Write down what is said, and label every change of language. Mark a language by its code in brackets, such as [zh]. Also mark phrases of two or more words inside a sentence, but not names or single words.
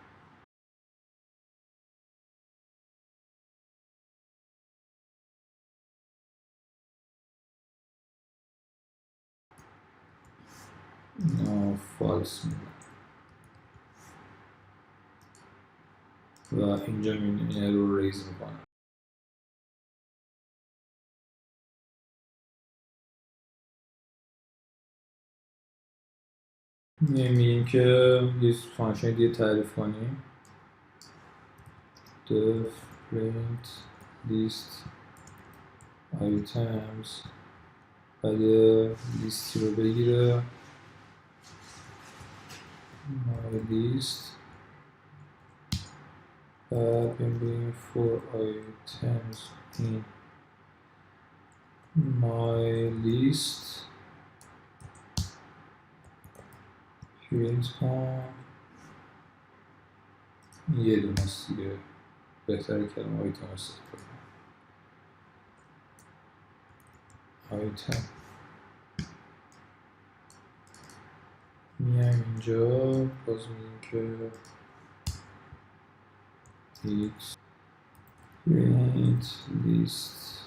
[fa] فالس میده و اینجا این رو ریز میکنه. میگیم که یه فانکشن دیگه تعریف کنیم [en] def print list items [fa] بعد لیستی رو بگیره [en] my list [fa] بعد بگیم [en] for items in my list print [fa] کن یه دونه است دیگه بهتره کلمه آیتم استفاده کنم آیتم میایم اینجا باز میگیم که [en] x print list